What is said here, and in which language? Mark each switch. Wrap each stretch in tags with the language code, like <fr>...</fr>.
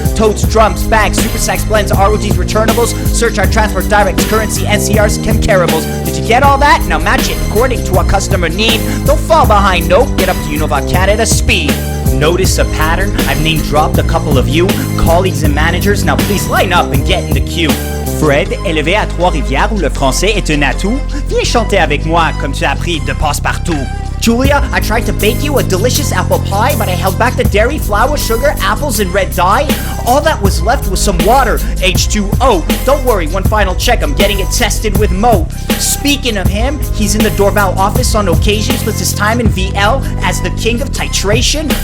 <en>Totes, drums, bags, super sacks, blends, ROGs, returnables, surcharge, transport, directs, currency, NCRs, chemcarables. Did you get all that? Now match it according to our customer need. Don't fall behind, nope. Get up to Univar Canada speed. Notice a pattern? I've name dropped a couple of you, colleagues and managers. Now please line up and get in the queue.</en> <fr>Fred, élevé à Trois-Rivières où le français est un atout, viens chanter avec moi comme tu as appris de passe-partout.</fr> <en>Julia, I tried to bake you a delicious apple pie, but I held back the dairy, flour, sugar, apples, and red dye. All that was left was some water, H2O. Don't worry, one final check, I'm getting it tested with Mo. Speaking of him, he's in the Dorval office on occasion, splits his time in VL as the king of titration.</en>